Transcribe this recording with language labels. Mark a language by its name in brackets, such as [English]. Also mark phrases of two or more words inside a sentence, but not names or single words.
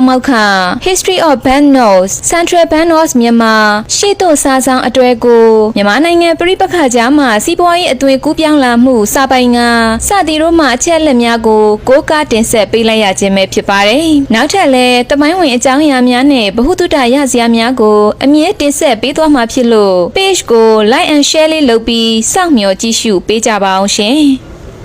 [Burmese] မောက်ခ History of Banknotes Central Banknotes မြန်မာရှေ့သို့စာဆောင်အတွဲကိုမြန်မာနိုင်ငံပြည်ပခါကြားမှာစီးပွားရေးအသွင်ကူးပြောင်းလာမှုစာပိုင်ကစသည်တို့မှအချက်လက်များကိုကိုးကားတင်ဆက်ပေးလိုက်ရခြင်းပဲဖြစ်ပါတယ်။နောက်ထပ်လည်းတမိုင်းဝင်အကြောင်းအရာများနဲ့ဗဟုသုတရစရာများကိုအမြဲတင်ဆက်ပေးသွားမှာဖြစ်လို့ page ကို [English] like and share [Burmese] လေးလုပ်ပြီးစောင့်မျှော်ကြည့်ရှုပေးကြပါအောင်ရှင်။